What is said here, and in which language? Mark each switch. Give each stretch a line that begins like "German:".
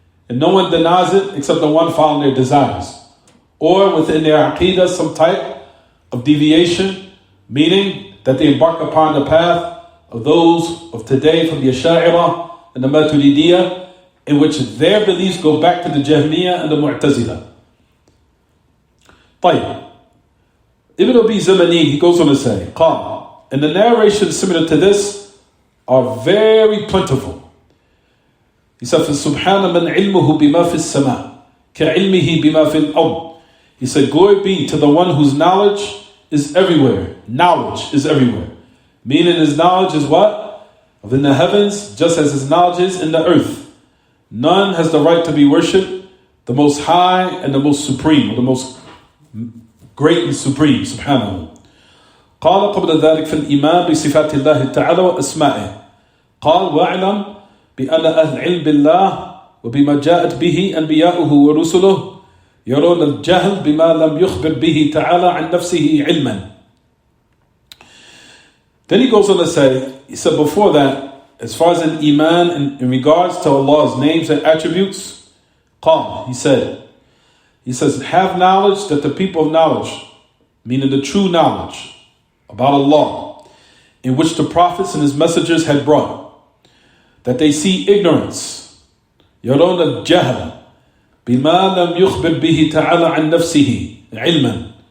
English: And no one denies it except the one following their desires. Or within their aqidah, some type of deviation, meaning that they embark upon the path of those of today from the Asha'ira and the Maturidiyah, in which their beliefs go back to the Jahmiyyah and the Mu'tazila.
Arabic: طيب.
English: Ibn Abi Zamani, he goes on to say, قال, and the narrations similar to this are very plentiful. He said,
Arabic: فَسُبْحَانَ مَنْ عِلْمُهُ بِمَا فِي السَّمَاءِ كَعِلْمِهِ بِمَا فِي الْأَرْضِ.
English: He said, glory be to the one whose knowledge is everywhere. Knowledge is everywhere. Meaning his knowledge is what? Within the heavens, just as his knowledge is in the earth. None has the right to be worshipped, the most high and the most supreme, or the most great and supreme, subhanahu.
Arabic: قال قبل ذلك في الإيمان بصفات الله تعالى وأسمائه. قال واعلم بأن أهل علم بالله وبما جاءت به أنبياؤه ورسله يرون الجهل بما لم يخبر به تعالى عن نفسه علما.
English: Then he goes on to say, he said before that, as far as an iman in regards to Allah's names and attributes, قال, he says, have knowledge that the people of knowledge, meaning the true knowledge about Allah, in which the prophets and his messengers had brought, that they see ignorance,
Arabic: يرون الجهل بما لم يخبر به تعالى عن نفسه علما.